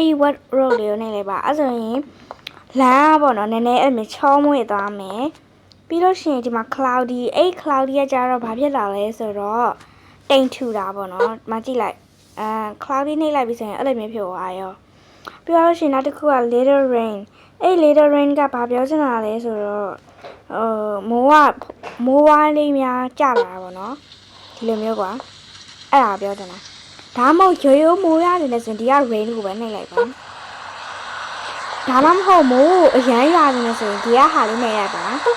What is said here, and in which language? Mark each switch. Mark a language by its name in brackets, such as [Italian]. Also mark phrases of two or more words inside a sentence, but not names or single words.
[Burmese] ဒီ [English] wet road [Burmese] လေးကိုနှိပ်လိုက်ပါအဲ့ဆိုရင်လမ်းပေါ့နော်နည်းနည်းအဲ့လိုချောမွေ့သွားမယ်ပြီးလို့ရှိရင်ဒီမှာ cloudy အဲ့ cloudy ကကြတော့ဘာဖြစ်လာလဲဆိုတော့တိမ်ထူတာပေါ့နော်မကြည့်လိုက်cloudy နှိပ်လိုက်ပြီဆိုရင်အဲ့လိုမျိုးဖြစ်သွားရောပြီးတော့ရှင်နောက်တစ်ခုက [English] little rain [Burmese] အဲ့ [English] little rain [Burmese] ကဘာပြောချင်တာလဲဆိုတော့မိုးဝါးလေးများကျလာတာပေါ့နော်ဒီလိုမျိုးကွာအဲ့ဒါပြောချင်တာဒါမှမဟုတ်ရိုးရိုးမိုးရတယ်ဆိုရင်ဒီက rain ကိုပဲနှိပ်လိုက်ပါဒါမှမဟုတ်မိုးအရမ်းရတယ်ဆိုရင်ဒီကဟာလေးနှိပ်လိုက်ပါ